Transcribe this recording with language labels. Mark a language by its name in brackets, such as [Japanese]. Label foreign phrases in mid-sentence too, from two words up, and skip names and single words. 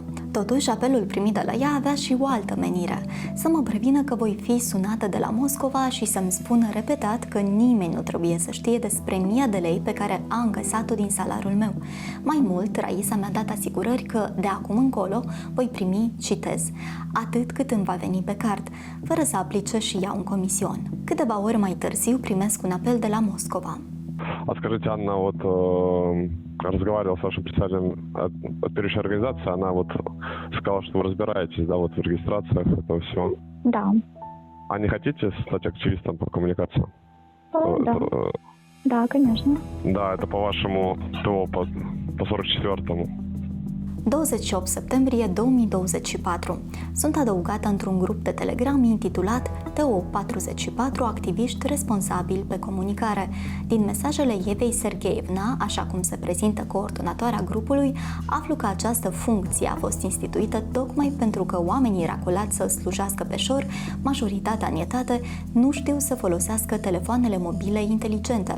[Romanian] Totuși, apelul primit de la ea avea și o altă menire, să mă prevină că voi fi sunată de la Moscova și să-mi spună repetat că nimeni nu trebuie să știe despre 1000 de lei pe care a încasat-o din salariul meu. Mai mult, Raisa mi-a dat asigurări că de acum încolo voi primi, citez, atât cât îmi va veni pe card, fără să aplice și ea un comision. Câteva ori mai târziu primesc un apel de la Moscova. [Russian] А скажите, Анна, вот разговаривал с вашим представителем от первой организации, она вот сказала, что вы разбираетесь, да, вот в регистрациях этого всего. Да. А не хотите стать активистом по коммуникации? Да. Да, конечно. Да, это по вашему ТО, по 44-му. [Romanian] 28 septembrie 2024. Sunt adăugată într-un grup de Telegram intitulat TO44 activiști responsabili pe comunicare. Din mesajele Evei Sergeevna, așa cum se prezintă coordonatoarea grupului, aflu că această funcție a fost instituită tocmai pentru că oamenii racolați să slujească pe șor, majoritatea în etate, nu știu să folosească telefoanele mobile inteligente.